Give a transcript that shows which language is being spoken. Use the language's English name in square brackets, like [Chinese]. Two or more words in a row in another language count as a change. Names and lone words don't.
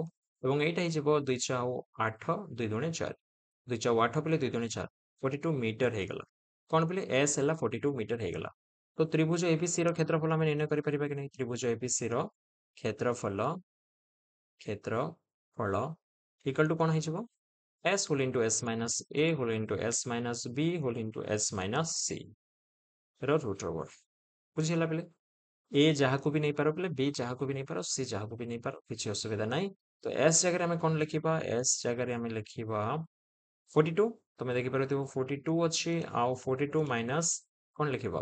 [Odia] ଏବଂ ଏଇଟା ହେଇଯିବ 2 4 8 2 2 4 2 4 8 ପିଲେ 2 2 4 42 ମିଟର ହେଇଗଲା। କଣ ପିଲେ? S ହେଲା 42 ମିଟର ହେଇଗଲା। ତ ତ୍ରିଭୁଜ ABC ର କ୍ଷେତ୍ରଫଳ ଆମେ ନିର୍ଣ୍ଣୟ କରିପାରିବା କି ନାହିଁ? ତ୍ରିଭୁଜ ABC ର କ୍ଷେତ୍ରଫଳ [English] equal to [Odia] କଣ ହେଇଯିବ? [English] S whole into S minus A whole into S minus B whole into S minus C ର root over. [Odia] ବୁଝିହେଲା ପିଲେ? A ଯାହାକୁ ବି ନେଇପାର ପିଲେ, B ଯାହାକୁ ବି ନେଇପାର, C ଯାହାକୁ ବି ନେଇପାର, କିଛି ଅସୁବିଧା ନାହିଁ। ତ S ଜାଗାରେ ଆମେ କଣ ଲେଖିବା? S ଜାଗାରେ ଆମେ ଲେଖିବା 42। ତମେ ଦେଖିପାରୁଥିବ 42 ଅଛି। ଆଉ 42 ମାଇନସ୍ କଣ ଲେଖିବା?